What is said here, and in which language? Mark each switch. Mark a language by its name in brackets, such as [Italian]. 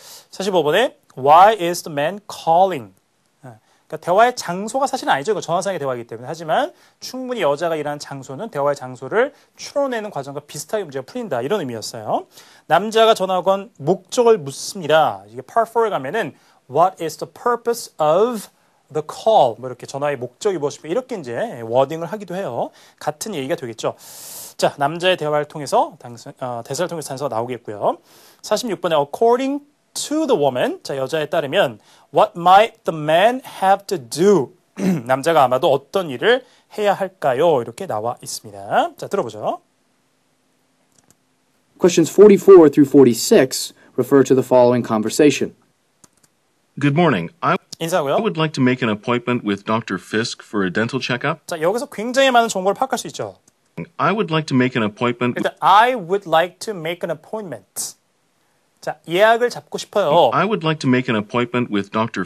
[English] 45번에 Why is the man calling? [Korean] 그러니까 대화의 장소가 사실은 아니죠. 이거 전화상의 대화이기 때문에. 하지만 충분히 여자가 일하는 장소는 대화의 장소를 추론해내는 과정과 비슷하게 문제가 풀린다. 이런 의미였어요. 남자가 전화 건 목적을 묻습니다. 이게 part 4에 가면은 [English] What is the purpose of the call? [Korean] 뭐 이렇게 전화의 목적이 무엇입니까? 이렇게 이제 워딩을 하기도 해요. 같은 얘기가 되겠죠. 자, 남자의 대화를 통해서 대사를 통해서 단서가 나오겠고요. [English] 46번에 according to the woman, [Korean] 자, 여자에 따르면 [English] what might the man have to do? [Korean] 남자가 아마도 어떤 일을 해야 할까요? 이렇게 나와 있습니다. 자, 들어보죠. [English] Questions 44 through 46 refer to the following conversation. Good morning. I [Korean] 인사하고요. [English] would like to make an appointment with Dr. Fisk for a dental checkup. [Korean] 자, 여기서 굉장히 많은 정보를 파악할 수 있죠. [English] I would like to make an appointment. 일단 I would like to make an appointment. [Korean] 자, 예약을 잡고 싶어요. [English] I would like to make an appointment with Dr.